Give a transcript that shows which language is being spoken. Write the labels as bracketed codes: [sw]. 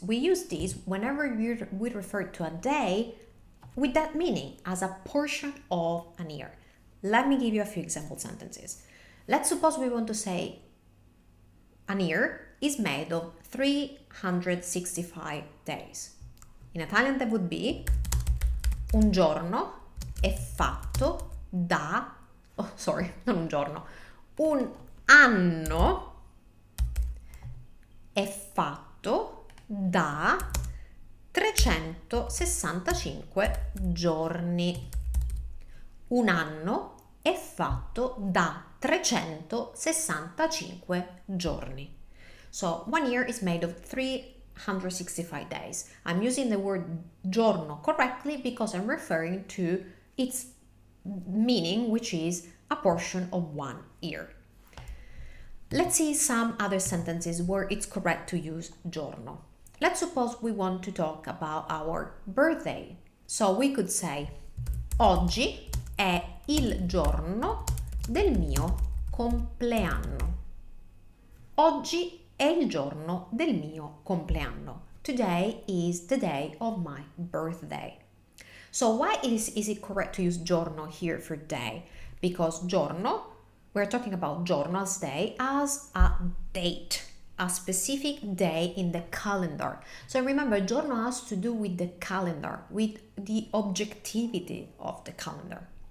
[en] We use this whenever we refer to a day with that meaning, as a portion of an year. Let me give you a few example sentences. Let's suppose we want to say an year is made of 365 days. In Italian that would be [it] un giorno è fatto da, non un giorno, un anno è fatto da 365 giorni. Un anno è fatto da 365 giorni. [en] So 1 year is made of 365 days. I'm using the word giorno correctly because I'm referring to its meaning, which is a portion of 1 year. Let's see some other sentences where it's correct to use giorno. Let's suppose we want to talk about our birthday. So we could say [it] oggi è il giorno del mio compleanno. Oggi è il giorno del mio compleanno. [en] Today is the day of my birthday. So why is it correct to use giorno here for day? Because giorno, we're talking about giorno as day as a date, a specific day in the calendar. So remember, giorno has to do with the calendar, with the objectivity of the calendar.